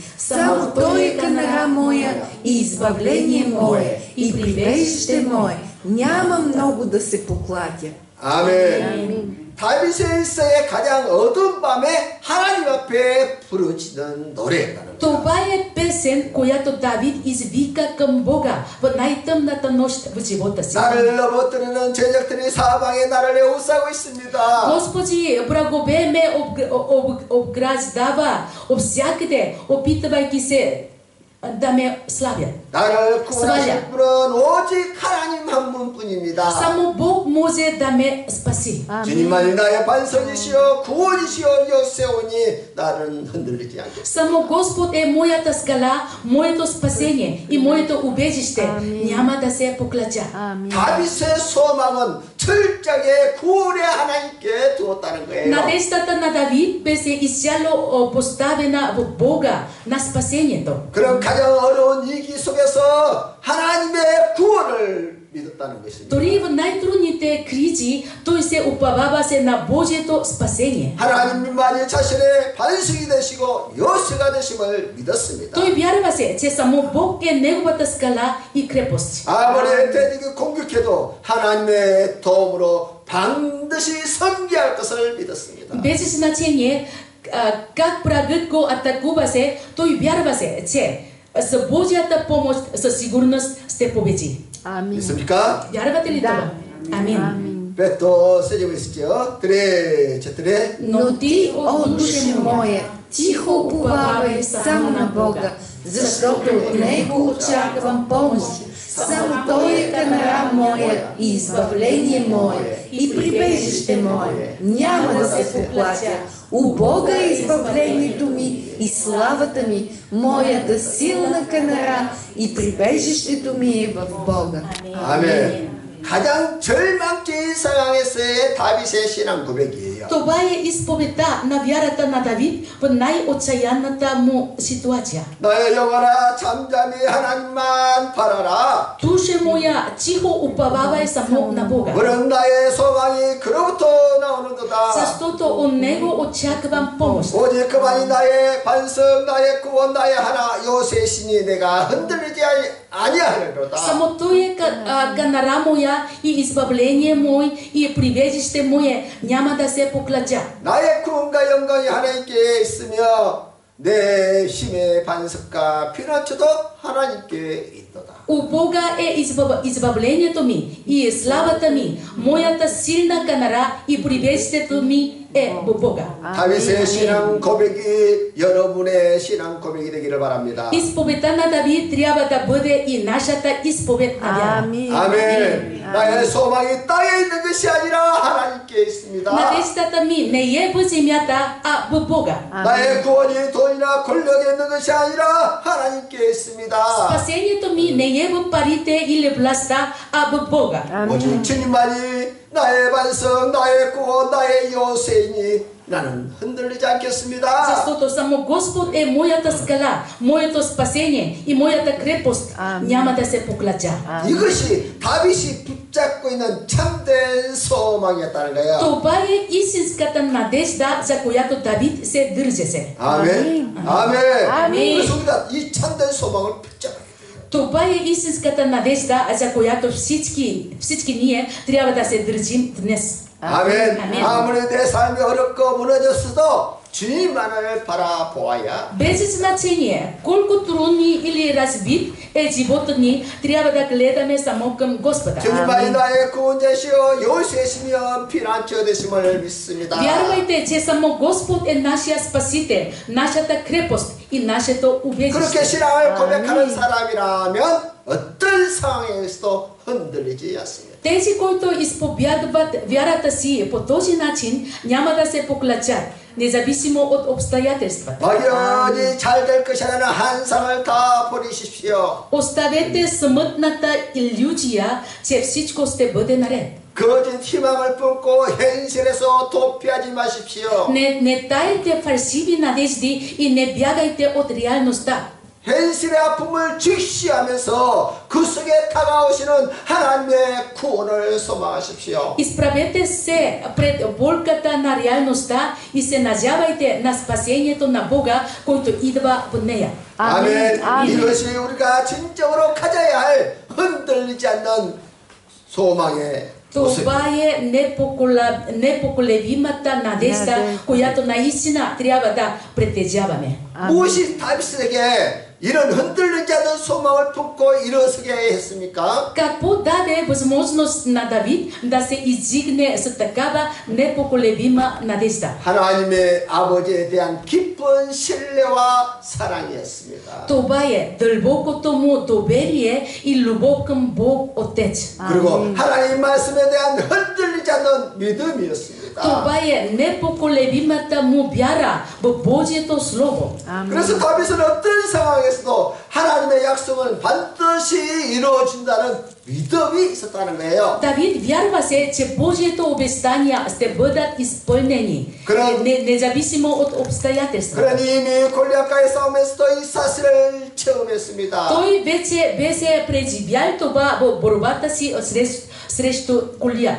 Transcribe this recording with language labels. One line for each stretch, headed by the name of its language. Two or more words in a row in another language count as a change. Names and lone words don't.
Bulgarian: Само Той е канара моя и избавление мое, и прибежище мое. Няма много да се поклатя.
Korean: 아멘. 다윗의 일생의 가장 어두운 밤에 하나님 앞에 부르짖는 노래라는 거예요.
Bulgarian: Това е песен, която Давид извика към Бога в най-тъмната нощ в живота си.
Korean: 나를 넘어뜨리는 죄적들이 사방에 나를 에워싸고 있습니다.
Bulgarian: Господи, врагове ме обграждава всякъде, опитвайки се да ме славят.
Korean: 나를 구원하실 분은 오직 하나님 한 분뿐입니다.
Bulgarian: Само Бог може да ме спаси.
Korean: 주님만이 나의 반석이시여 구원이시여 여세오니 나는 흔들리지 않겠습니다.
Bulgarian: Само Господ е моята скала, моето спасение и моето убежище. Няма да се поклатя.
Korean: 다윗의 소망은 철저하게 구원의 하나님께 두었다는 거예요.
Bulgarian: Надеждата на Давид беше изцяло поставена в Бога, на спасението.
Korean: 그런 가장 어려운 위기 속에서 하나님의 구원을 믿었다는 것입니다.
Bulgarian: Дори в най-трудните кризи той се уповаваше на Божието спасение.
Korean: 하나님만이 자신의 반석이 되시고 요새가 되심을 믿었습니다.
Bulgarian: Той вярваше, че само Бог е неговата скала и крепост.
Korean: 아무리 대적이 공격해도 하나님의 도움으로 반드시 승리할 것을 믿었습니다.
Bulgarian: Без значение как врагът го атакуваше, той вярваше, че с Божията помощ, със сигурност ще победи. Амин.
Korean: 있습니까?
Bulgarian: Вярвате ли това? Амин.
Korean: 또 쓰지고 있죠. 그래,
Bulgarian: четире. Но ти, о душе моя, тихо уповавай само на Бога, защото от Него очаквам помощ. Само Той е канара моя и избавление мое и прибежище мое. Няма да се поплатя. У Бога е избавлението ми и славата ми, моята силна канара и прибежището ми е в Бога.
Korean: 아멘. 가장 절망적인 상황에서의 다윗의 신앙 고백이에요.
Bulgarian: Това е изповедта на вярата на Давид в най-отчаянната му ситуация.
Korean: 너의 영혼아 잠잠히 하나님만 바라라.
Bulgarian: Душе моя, тихо уповавай само на Бога,
Korean: 그런 나의 소망이 그로부터 나오는도다.
Bulgarian: защото от Него очаквам помощ.
Korean: 오직 그만이 나의 반석, 나의 구원, 나의 하나 요새 신이 내가 흔들리지 아니하리로다.
Bulgarian: Само Той е канара моя и избавление мое и прибежище мое, няма да се поклатя.
Korean: 나의 구원과 영광이 하나님께 있으며 내 힘의 반석과 피난처도 하나님께 있도다.
Bulgarian: У Бога е избавлението ми и славата ми, моята силна канара и прибежището ми е в Бога.
Korean: 다윗의 신앙 고백이 여러분의 신앙 고백이 되기를 바랍니다.
Bulgarian: Изповедта на Давид трябва да бъде и нашата изповед на вяра. Амин.
Korean: 아멘. 나의 소망이 땅에 있는 것이 아니라 하나님께 있습니다.
Bulgarian: Надеждата ми не е в земята, а в Бога.
Korean: 나의 구원이 돈이나 권력에 있는 것이 아니라 하나님께 있습니다.
Bulgarian: Спасението ми не е в парите или властта, а в Бога.
Korean: 오직 주님만이 나의 반석, 나의 구원, 나의 요새이니 나는 흔들리지 않겠습니다.
Bulgarian: Защото само Господ е моята скала, моето спасение и моята крепост. Няма да се поклатя.
Korean: 이것이 다윗이 붙잡고 있는 참된 소망이었다는 거예요.
Bulgarian: Това е истинската надежда, за която Давид се държеше.
Korean: 아멘. 아멘. 아멘. 그래서 우리가 이 참된 소망을 붙잡아야 돼요.
Bulgarian: Това е истинската надежда, за която всички ние трябва да се държим днес.
Korean: 아멘. 아멘. 아무리 내 삶이 어렵고 무너졌어도 주님만을 바라보아야
Bulgarian: Без значение колко трудни или разбит е живота ни, трябва да гледаме само към Господа.
Korean: 주님만이 나의 구원자시여 요새시며 피난처 되심을 믿습니다.
Bulgarian: Вярвайте, че само Господ е нашия спасител, нашата крепост и нашето
Korean: 그렇게
Bulgarian: убежище.
Korean: 신앙을 고백하는 사람이라면 어떤 상황에서도 흔들리지 않습니다.
Bulgarian: Тези, които изповядват вярата си по този начин, няма да се поклатят, независимо от обстоятелствата.
Korean: 막연히 잘 될 것이라는 환상을 다 버리십시오.
Bulgarian: Оставете смътната илюзия, че всичко ще бъде наред.
Korean: 거짓 희망을 품고 현실에서 도피하지 마십시오.
Bulgarian: Не тайте фалшиви надежди и не бягайте от реалността.
Korean: 현실의 아픔을 직시하면서 그 속에 다가오시는 하나님의 구원을 소망하십시오.
Bulgarian: Изправете се пред болката на реалността и се надявайте на спасението на Бога, който идва в нея.
Korean: 아멘. 이것이 우리가 진정으로 가져야 할 흔들리지 않는 소망의 모습.
Bulgarian: Това е непоколебимата надежда, която наистина трябва да притежаваме.
Korean: 무엇이 다윗에게 이런 흔들리지 않는 소망을 품고 일어서게 했습니까?
Bulgarian: Какво даде възможност на Давид да се издигне с такава непоколебима надежда?
Korean: 하나님의 아버지에 대한 깊은 신뢰와 사랑이었습니다.
Bulgarian: Това е дълбокото му доверие и любов към Бог Отец.
Korean: 그리고 하나님 말씀에 대한 흔들리지 않는 믿음이었습니다.
Bulgarian: Това е непоколебимата му вяра в Божието Слово.
Korean: 그래서 다윗은 어떤 상황에서도 하나님의 약속은 반드시 이루어진다는 믿음이 있었다는 거예요.
Bulgarian: Давид вярваше, че Божието обещания ще бъдат изпълнени, независимо от обстоятелствата.
Korean: 그러니 이미 골리앗과의 싸움에서도 이 사실을 체험했습니다.
Bulgarian: Той вече беше преживял това в борбата си срещу Голиат.